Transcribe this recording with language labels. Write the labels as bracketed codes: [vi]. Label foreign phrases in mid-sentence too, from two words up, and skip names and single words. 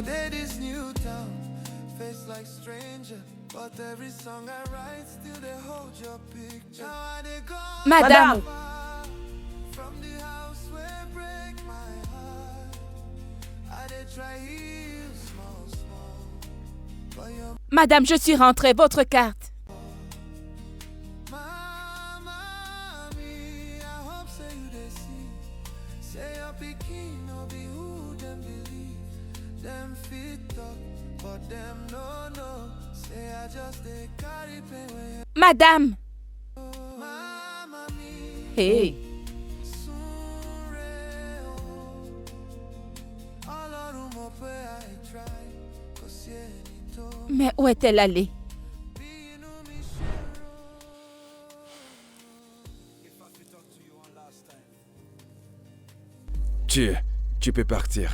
[pcm] I dey this new town, face like stranger. But every song I write still they hold your picture. Now I dey gone Madame. far from the house where break my heart. I dey try heal small, small, but your [fr] Madame, je suis rentrée. Votre carte. [pcm] mama, me, I hope say you dey see. Say your pikin no be who them believe. Them fit talk, but them no know. Say I just dey carry pain when Madame. mama me. Hey. [yo] Súnre o, Ọlọ́run mọ̀ pé [pcm] I try, [yo] kò sí ẹni tó [fr] Mais où est-elle allée? [yo] bínú mi ṣòro. [fr] Tu peux partir.